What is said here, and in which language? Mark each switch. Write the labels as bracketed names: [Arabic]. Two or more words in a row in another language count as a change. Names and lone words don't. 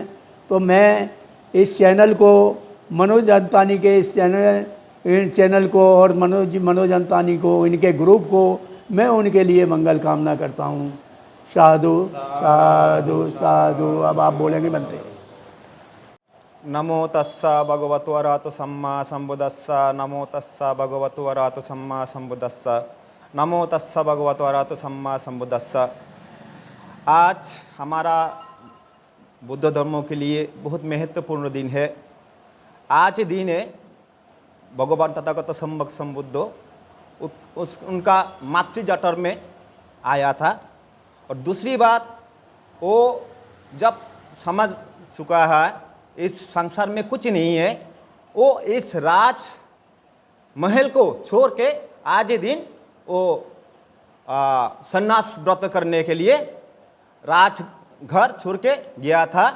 [Hindi] तो मैं इस चैनल को, मनोज अंतानी के इस चैनल को और मनोज अंतानी को, इनके ग्रुप को मैं उनके लिए मंगल कामना करता हूँ। साधु साधु साधु। अब आप बोलेंगे बनते। [Pali] नमो तस्सा भगवतो अरहतो सम्मा सम्बुद्धस्सा। नमो तस्सा भगवतो अरहतो सम्मा सम्बुद्धस्सा। नमो तस्सा भगवतो अरहतो सम्मा सम्बुद्धस्सा। [Hindi] आज हमारा बुद्ध धर्मों के लिए बहुत महत्वपूर्ण दिन है। आज दिन है भगवान तथागत सम्यक संबुद्ध उनका मातृ जठर में आया था। और दूसरी बात, वो जब समझ चुका है इस संसार में कुछ नहीं है, वो इस राज महल को छोड़ के आज दिन वो सन्यास व्रत करने के लिए राज घर छोड़ के गया था।